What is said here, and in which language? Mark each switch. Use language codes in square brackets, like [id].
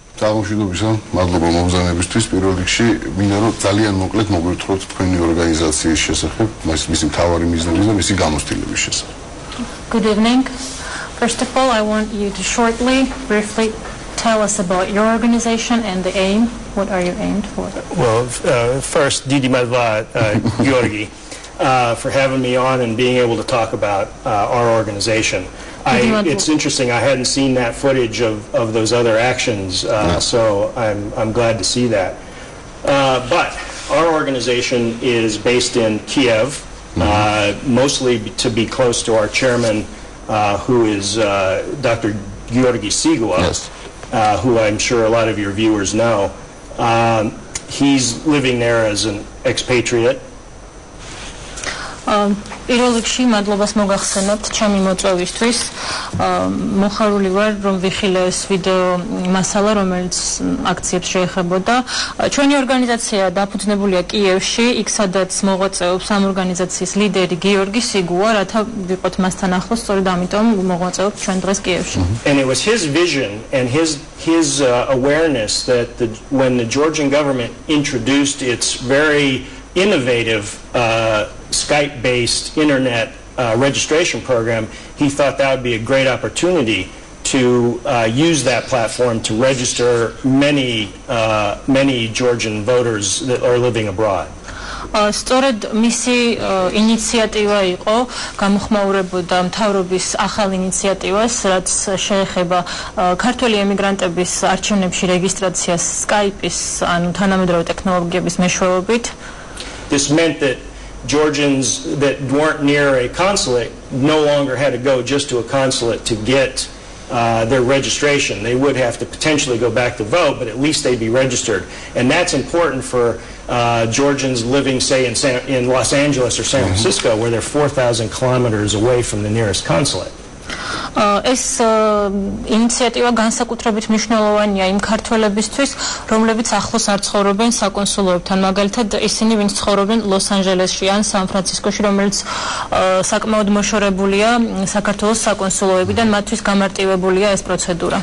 [ka] აღმოჩნდებისა, მადლობა მომზადებისთვის. პირველ რიგში მინდა რომ ძალიან მოკლედ მოგვითხროთ თქვენი ორგანიზაციის შესახებ, მისი მთავარი მიზნები და მისი გამოცდილების შესახებ. [en] Good evening. First of all, I want you to shortly, briefly tell us about your organization and the aim. What are you aimed for? Well, first, [ka] Didi Madva, [en] Gyorgi, for having me on and being able to talk about our organization. It's interesting. I hadn't seen that footage of those other actions, so I'm glad to see that. But our organization is based in Kiev, mostly to be close to our chairman, who is Dr. Gyorgi Sigua, who I'm sure a lot of your viewers know. He's living there as an expatriate. [ka] პირველ რიგში მადლობას მოგახსენებთ ჩემი მოწვევისთვის. მოხარული ვარ, რომ ვიხილე ეს ვიდეო მასალა, რომელიც აქციებს შეეხებოდა. ჩვენი ორგანიზაცია დაფუძნებულია კიევში, იქ სადაც მოღვაწეობს ამ ორგანიზაციის ლიდერი გიორგი სიგუა, რათა ვიყოთ მასთან ახლოს, სწორედ ამიტომ მოღვაწეობთ ჩვენ დღეს კიევში. [en] And it was his vision and his awareness that when the Georgian government introduced its very innovative Skype-based internet registration program, he thought that would be a great opportunity to use that platform to register many Georgian voters that are living abroad. [ka] სწორედ მისი ინიციატივა იყო გამოხმაურებოდა მთავრობის ახალ ინიციატივას, რაც შეეხება ქართველი ემიგრანტების არჩევნებში რეგისტრაციას Skype-ის, ანუ თანამედროვე ტექნოლოგიების მეშვეობით. [en] This meant that Georgians that weren't near a consulate no longer had to go just to a consulate to get their registration. They would have to potentially go back to vote, but at least they'd be registered. And that's important for Georgians living, say, in Los Angeles or San Francisco, where they're 4,000 kilometers away from the nearest consulate. [ka] ეს ინიციატივა განსაკუთრებით მნიშვნელოვანია იმ ქართველებისთვის, რომლებიც ახლოს არ ცხოვრობენ საკონსულოებთან. მაგალითად, ისინი, ვინც ცხოვრობენ ლოს-ანჯელესში ან სან-ფრანცისკოში, რომელიც საკმაოდ მოშორებულია საქართველოს საკონსულოებიდან, მათთვის გამარტივებულია ეს პროცედურა.